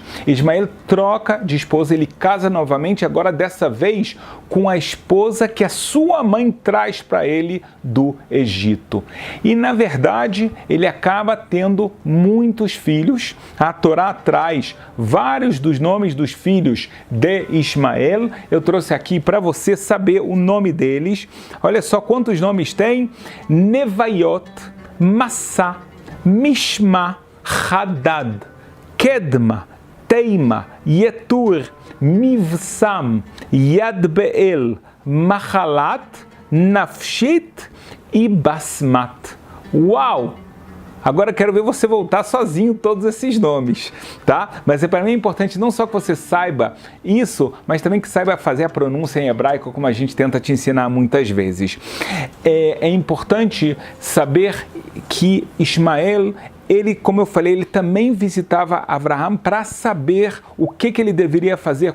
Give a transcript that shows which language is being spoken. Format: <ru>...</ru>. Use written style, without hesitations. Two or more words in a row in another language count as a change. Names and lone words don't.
<pt>Ismael troca de esposa, ele casa novamente, agora dessa vez com a esposa que a sua mãe traz para ele do Egito. E na verdade, ele acaba tendo muitos filhos. A Torá traz vários dos nomes dos filhos de Ismael. Eu trouxe aqui para você saber o nome deles. Olha só quantos nomes tem: Nevaiot, Massá, Mishma, Hadad, Kedma, Teima, Yetur, Mivsam, Yadbeel, Mahalat, Nafshit e Basmat. Uau! Agora quero ver você voltar sozinho todos esses nomes, tá? Mas para mim é importante não só que você saiba isso, mas também que saiba fazer a pronúncia em hebraico, como a gente tenta te ensinar muitas vezes. É importante saber que Ismael, ele, como eu falei, ele também visitava Abraham para saber o que ele deveria fazer,</pt>